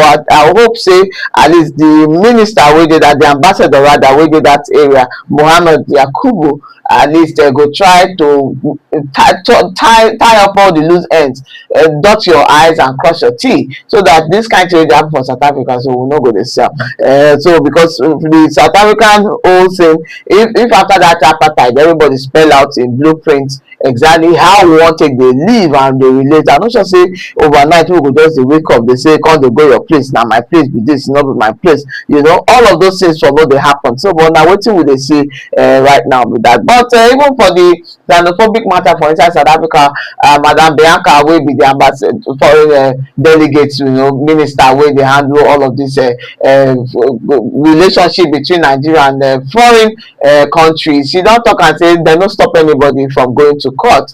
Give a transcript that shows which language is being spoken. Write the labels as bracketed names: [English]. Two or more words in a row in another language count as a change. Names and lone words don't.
[Nigerian Pidgin] But I hope say at least the minister wey dey that, the ambassador rather wey dey that area, Mohammed Yakubu, at least they go try to tie up all the loose ends, dot your I's and cross your T, so that this kind of thing happen for South Africa, so we no go dey sell. So because the South African whole thing, if after that apartheid everybody spell out in blueprints exactly how we want take dey live and dey relate, I no sure say overnight we go just dey wake up dey say come dey go your place, na my place be this, no be my place, you know, all of those things for no dey happen. So but na wetin we dey see right now with that. But even for the xenophobic matter for inside South Africa, Madam Bianca wey be the ambassador foreign delegate, you know, minister wey dey handle all of this relationship between Nigeria and foreign countries, she don talk and say dem no stop anybody from going to court.